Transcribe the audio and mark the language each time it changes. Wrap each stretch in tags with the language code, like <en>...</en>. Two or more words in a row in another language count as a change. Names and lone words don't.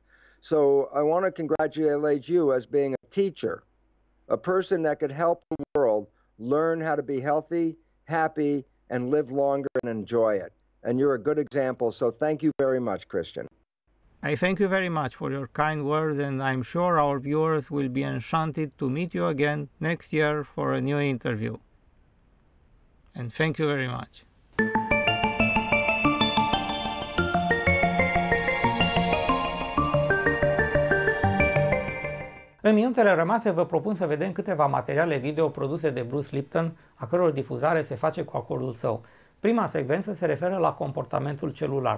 <en>So I want to congratulate you as being a teacher, a person that could help the world learn how to be healthy, happy, and live longer and enjoy it. And you're a good example. So thank you very much, Cristian. I thank you very much for your kind words, and I'm sure our viewers will be enchanted to meet you again next year for a new interview. And thank you very much.</en> <ro>În minutele rămase vă propun să vedem câteva materiale video produse de Bruce Lipton, a căror difuzare se face cu acordul său. Prima secvență se referă la comportamentul celular.</ro>